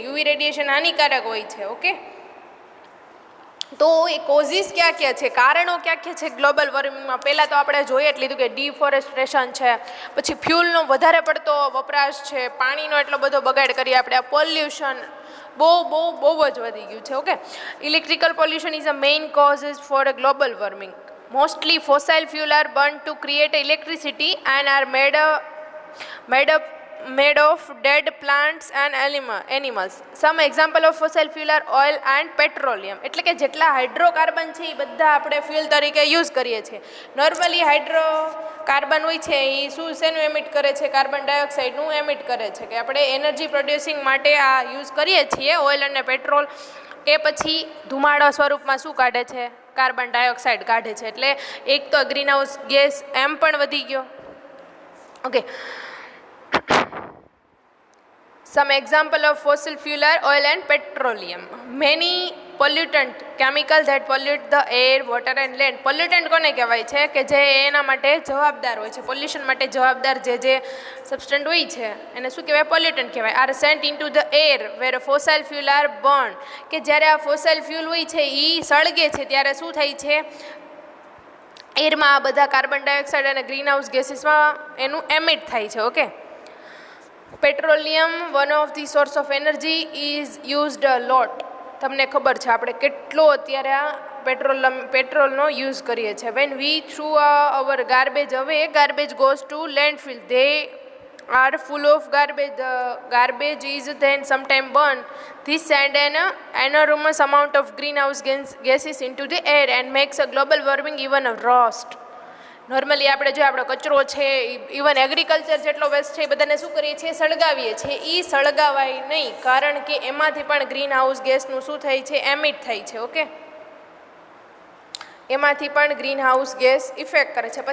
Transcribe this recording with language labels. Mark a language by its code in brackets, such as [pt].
[gu] UV radiation હાનિકારક હોય છે. ઓકે, તો એ કોઝિસ ક્યાં ક્યાં છે, કારણો ક્યાં ક્યાં છે ગ્લોબલ વોર્મિંગમાં. પહેલાં તો આપણે જોઈએ જ લીધું કે ડિફોરેસ્ટેશન છે, પછી ફ્યુલનો વધારે પડતો વપરાશ છે, પાણીનો એટલો બધો બગાડ કરીએ આપણે, આ પોલ્યુશન બહુ જ વધી ગયું છે. [en] Okay, electrical pollution is a main causes for a global warming. Mostly fossil fuel are burned to create electricity and are made made of dead plants and animals. Some example of fossil fuel are oil and petroleum. [gu] એટલે કે જેટલા hydrocarbon છે એ બધા આપણે fuel તરીકે use કરીએ છીએ. Normally hydrocarbon હોય છે એ શેનું એમિટ કરે છે? કાર્બન ડાયોક્સાઇડનું એમિટ કરે છે. કે આપણે એનર્જી પ્રોડ્યુસિંગ માટે આ યુઝ કરીએ છીએ ઓઇલ અને પેટ્રોલ, એ પછી ધુમાડા સ્વરૂપમાં શું કાઢે છે? કાર્બન ડાયોક્સાઇડ કાઢે છે. એટલે એક તો ગ્રીન હાઉસ ગેસ એમ પણ વધી ગયો. [en] Okay, some example of fossil fuel are oil and petroleum. Many pollutant chemicals that pollute the air, water and land. [gu] Pollutant કોને કહેવાય છે? કે જે એના માટે જવાબદાર હોય છે, પોલ્યુશન માટે જવાબદાર જે સબસ્ટન્ટ હોય છે એને શું કહેવાય? પોલ્યુટન્ટ કહેવાય. [en] Are sent into the air where fossil fuel are burn. [gu] કે જ્યારે આ ફોસલ ફ્યુલ હોય છે એ સળગે છે ત્યારે શું થાય છે? એરમાં આ બધા કાર્બન ડાયોક્સાઇડ અને ગ્રીન હાઉસ ગેસીસમાં એનું એમિટ થાય છે. [en] Okay, petroleum one of the source of energy is used a lot. [gu] તમને ખબર છે આપણે કેટલો અત્યારે આ પેટ્રોલનો યુઝ કરીએ છીએ. [en] When we throw our garbage away, garbage goes to landfill. They are full of garbage. The garbage is then sometime burned. This sends an enormous amount of greenhouse gases into the air and makes a global warming even worse. [gu] Normally આપણે જો આપણો કચરો છે, even agriculture જેટલો waste છે એ બધાને શું કરીએ છીએ? સળગાવીએ છીએ. એ સળગાવાય નહીં, કારણ કે એમાંથી પણ ગ્રીન હાઉસ ગેસનું શું થાય છે? એમિટ થાય છે. ઓકે, એમાંથી પણ ગ્રીન હાઉસ ગેસ ઇફેક્ટ કરે છે.